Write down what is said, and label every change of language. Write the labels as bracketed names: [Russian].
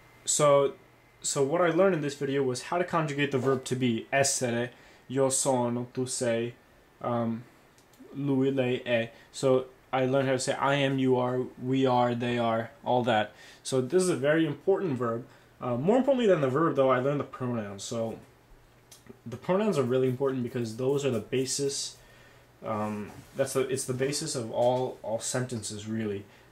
[English] So what I learned in this video was how to conjugate the verb to be. [Italian] Essere, io sono, tu sei, lui, lei, è. [English] So I learned how to say I am, you are, we are, they are, all that. So this is a very important verb. More importantly than the verb, though, I learned the pronouns. So the pronouns are really important because those are the basis. It's the basis of all sentences, really.